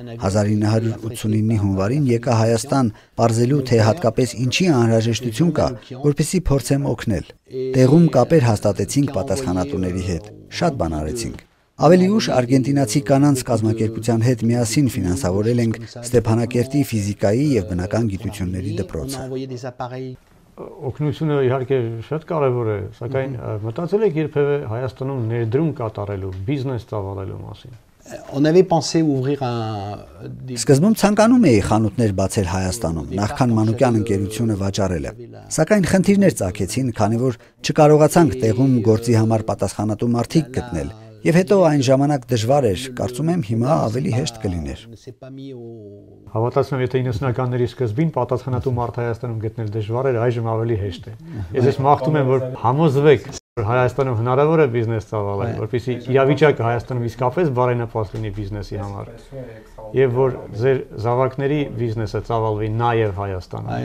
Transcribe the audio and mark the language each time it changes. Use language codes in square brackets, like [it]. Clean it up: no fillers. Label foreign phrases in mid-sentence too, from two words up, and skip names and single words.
[hy] 1989-ի հունվարին եկա Հայաստան, պարզելու թե հատկապես ինչի անհրաժեշտություն կա, որպեսզի փորձեմ օգնել։ Տեղում կապեր հաստատեցինք պատասխանատուների հետ, շատ բան արեցինք։ Ավելի ուշ արգենտինացի կանանց կազմակերպության հետ միասին ֆինանսավորել ենք Ստեփանակերտի ֆիզիկայի եւ բնական գիտությունների դպրոցը։ Օգնությունը իհարկե շատ կարևոր է, սակայն մտածել եք երբևէ Հայաստանում ներդրում կատարելու, բիզնես ծավալելու մասին։ [fr] On avait pensé ouvrir un. [hy] Սկզբում ցանկանում էի խանութներ բացել Հայաստանում, նախքան Մանուկյան ընկերությունը վաճառելը։ Սակայն խնդիրներ ծագեցին, քանի որ չկարողացանք տեղում գործի համար պատասխանատու մարդիկ գտնել։ Եվ հետո այն ժամանակ դժվար էր, կարծում եմ հիմա ավելի հեշտ կլիներ։ Հավատացնում եմ, եթե 90-ականների սկզբին պատասխանատու մարդ Հայաստանում գտնել դժվար էր, այժմ ավելի հեշտ է։ Ես ես մաղթում եմ, որ համոզվեք Հայաստանում հնարավոր է բիզնես ծավալել, որպեսզի իրավիճակը Հայաստանում իսկապես բարենպաստ լինի բիզնեսի համար։ Եվ որ ձեր զավակների բիզնեսը ծավալվի նաև Հայաստանում։